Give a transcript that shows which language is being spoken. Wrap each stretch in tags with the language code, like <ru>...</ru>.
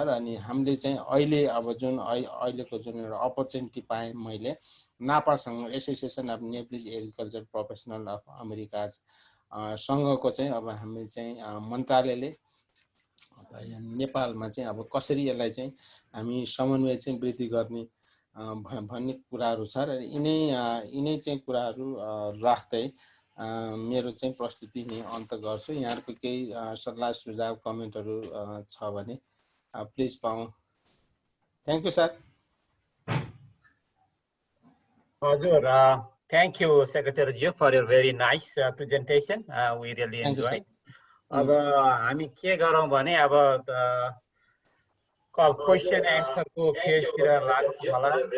<ne>र अनि हामीले चाहिँ अहिले अब जुन अहिलेको जुन एउटा अपर्च्युनिटी पाएँ मैले नापासँग, association of Nepalese agriculture professional of America सँगको चाहिँ अब हामी चाहिँ मन्त्रालयले नेपालमा चाहिँ अब कसरी यसलाई चाहिँ हामी समन्वय चाहिँ वृद्धि गर्ने भन्ने कुराहरू छ। र यिनै चाहिँ कुराहरू राख्दै मेरो चाहिँ प्रस्तुति नै अन्त गर्छु। यहाँहरुको केही सल्लाह सुझाव कमेन्टहरू छ भने प्लिज पाऊँ।</ne> <en>Thank you sir. Hazur, thank you, Secretary Ji, for your very nice presentation. We really enjoyed.</en> <ne>अब हामी के गरौँ भने अब क्वेशन एन्सर को फेजतिर लाग्नु होला।</ne>